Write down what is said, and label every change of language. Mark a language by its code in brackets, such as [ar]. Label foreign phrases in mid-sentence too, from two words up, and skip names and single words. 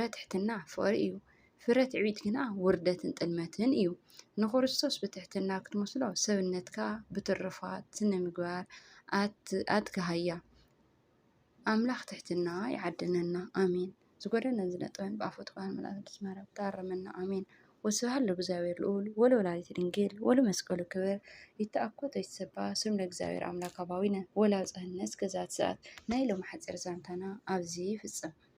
[ti] ትሕትና ፍቕሪ እዩ፣ ፍረ ትዕቢት ግና ውርደትን ጥልመትን እዩ። ንክርስቶስ ብትሕትና ክትመስሎ ሰብነትካ ብትርፋት ስነ ምግባር ኣትካሃያ። ኣምላኽ ትሕትና ይዓድነና ኣሜን። ዝጎደነ ዝነጥበን ብኣፎት ቃል መላእክት ዝማረብ ታረመና ኣሜን። [gez] ወስብሐት ለእግዚአብሔር ልዑል ወለወላዲቱ ድንግል ወለመስቀሉ ክብር። ይተአኮቶ ይትሰባ ስም ለእግዚአብሔር አምላክ አባዊነ [ti] ወላብፀህነት ገዛት ሰዓት ናይ ሎሚ ሓፂር ዛንታና ኣብዚ ይፍጸም።